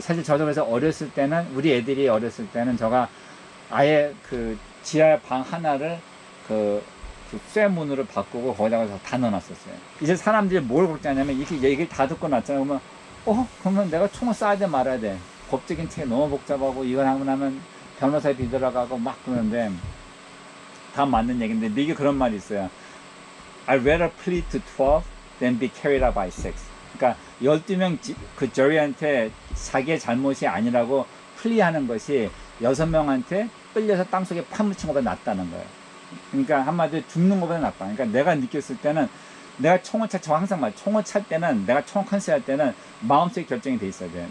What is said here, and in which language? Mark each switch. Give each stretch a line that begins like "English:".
Korean: 사실 저도 그래서 어렸을 때는 우리 애들이 어렸을 때는 제가 아예 그 지하 방 하나를 그 쇠문으로 바꾸고 거기다가 다 넣어놨었어요. 이제 사람들이 뭘 걱정하냐면 이렇게 얘기를 다 듣고 났잖아요. 그러면 그러면 내가 총을 쏴야 돼 말아야 돼. 법적인 책이 너무 복잡하고 이걸 하고 나면 변호사에 비들어가고 막 그러는데 다 맞는 얘기인데 미국에 그런 말이 있어요.
English: I'd rather plead to 12 than be carried out by 6.
Korean: 그러니까 12명 그 저리한테 자기의 잘못이 아니라고 플리하는 것이 6명한테 끌려서 땅속에 파묻힌 것보다 낫다는 거예요. 그러니까 한마디로 죽는 것보다 낫다. 그러니까 내가 느꼈을 때는 내가 총을 저 항상 말 총을 찰 때는 내가 총을 컨셉할 때는 마음속에 결정이 돼 있어야 돼요.